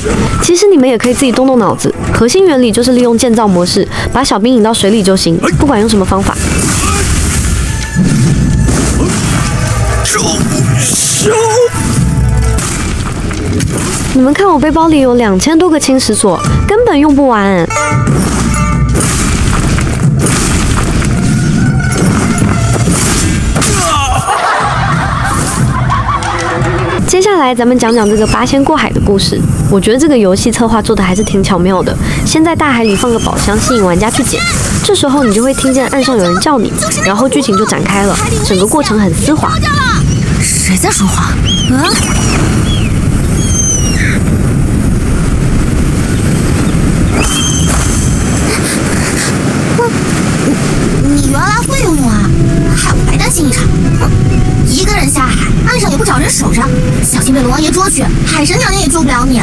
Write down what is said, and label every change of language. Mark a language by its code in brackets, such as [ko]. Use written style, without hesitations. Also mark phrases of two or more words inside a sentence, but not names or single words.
[zh] 其實你們也可以自己動動腦子，核心原理就是利用建造模式，把小兵引到水裡就行，不管用什麼方法。你們看我背包裡有2000多個侵蝕鎖，根本用不完。接下來咱們講講這個八仙過海的故事。我覺得這個遊戲策劃做的還是挺巧妙的。先在大海裡放個寶箱，吸引玩家去撿。這時候你就會聽見岸上有人叫你，然後劇情就展開了。整個過程很絲滑。誰在說話？你原来会游泳啊？害我白担心一场。一个人下海，岸上也不找人守着，小心被龙王爷捉去，海神娘娘也救不了你。